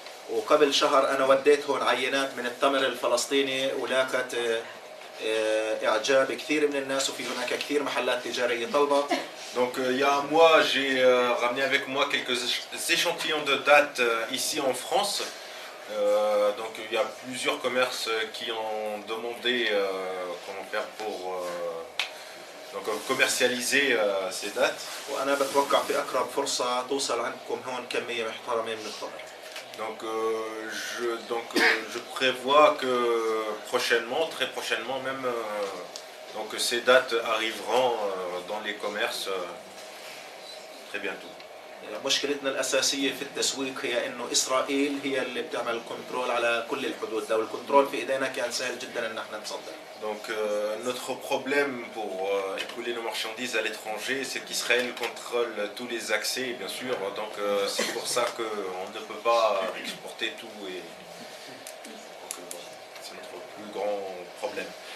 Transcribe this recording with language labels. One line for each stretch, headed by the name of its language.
Arabic: وقبل شهر أنا وديت هون عينات من التمر الفلسطيني ولاقت إعجاب كثير من الناس وفي هناك كثير محلات تجارية طلبت.
French: Donc il y a un mois, j'ai ramené avec moi quelques échantillons de dates ici en France. Donc il y a plusieurs commerces qui ont demandé comment faire pour donc commercialiser ces dates.
Arabic: وأنا بتوقع في أقرب فرصة توصل عندكم هون كمية محترمة من التمر.
French: Donc je prévois que prochainement, très prochainement même, donc ces dates arriveront dans les commerces très bientôt.
Arabic: مشكلتنا الأساسية في التسويق هي إنه إسرائيل هي اللي بتعمل الكنترول على كل الحدود، لو الكنترول في إيدينا كان سهل جدا إن احنا نصدر.
French: Donc notre problème pour écouler nos marchandises à l'étranger, c'est qu'Israël contrôle tous les accès, bien sûr. Donc c'est pour ça qu'on ne peut pas exporter tout. Et donc c'est notre plus grand problème.